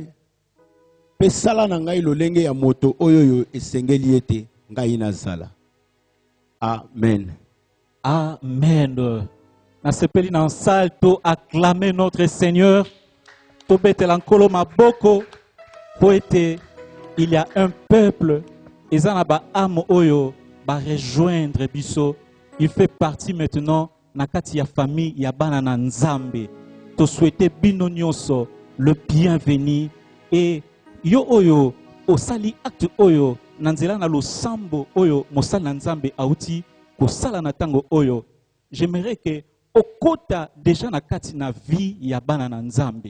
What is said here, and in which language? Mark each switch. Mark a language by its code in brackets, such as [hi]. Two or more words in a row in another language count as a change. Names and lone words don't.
[ln] Pe sala na ngai lolenge ya moto oyoyo esengeli ete ngai nazala. Amen. Amen. Na sepeli na salto [fr] acclamer notre Seigneur. [ln] Tobete lankolo maboko poete [fr] il y a un peuple [ln] ezana ba amo oyo ba rejoindre biso. [fr] Il fait partie maintenant [ln] na kati ya famille ya bana na Nzambe. To souhaiter bino nyonso [fr] le bienvenu et [ln] yo oyo osali acte oyo nanzela na losambo oyo mosala na Nzambe auti ko sala na tango oyo. [fr] J'aimerais que [ln] okota déjà na kati na vie ya bana na Nzambe.